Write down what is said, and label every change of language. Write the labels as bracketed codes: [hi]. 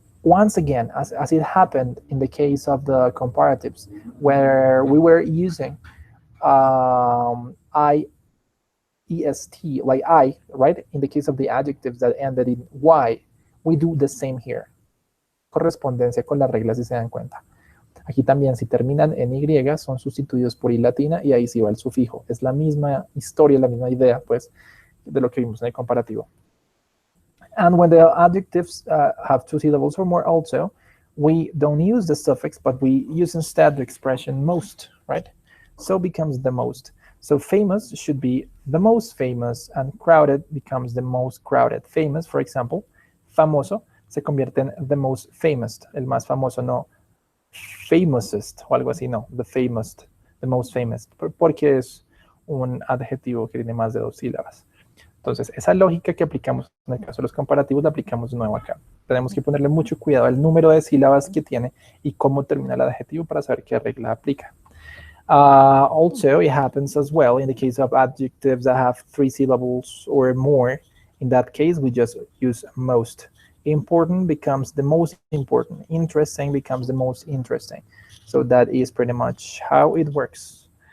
[en] once again, as it happened in the case of the comparatives, where we were using IEST, like I, right? In the case of the adjectives that ended in Y, we do the same here. [es] Correspondencia con las reglas si se dan cuenta. Aquí también, si terminan en Y, son sustituidos por I latina y ahí sí va el sufijo. Es la misma historia, la misma idea, pues, de lo que vimos en el comparativo. [en] And when the adjectives have two syllables or more also, we don't use the suffix, but we use instead the expression most, right? So becomes the most. So famous should be the most famous, and crowded becomes the most crowded. [es] Famous, for example, famoso se convierte en [en] the most famous, [es] el más famoso, no famousest o algo así, no, [en] the famous, the most famous, [es] porque es un adjetivo que tiene más de dos sílabas. Entonces, esa lógica que aplicamos en el caso de los comparativos la aplicamos de nuevo acá. Tenemos que ponerle mucho cuidado al número de sílabas que tiene y cómo termina el adjetivo para saber qué regla aplica. [en] Also, it happens as well in the case of adjectives that have three syllables or more. In that case, we just use most. Important becomes the most important. Interesting becomes the most interesting. So that is pretty much how it works.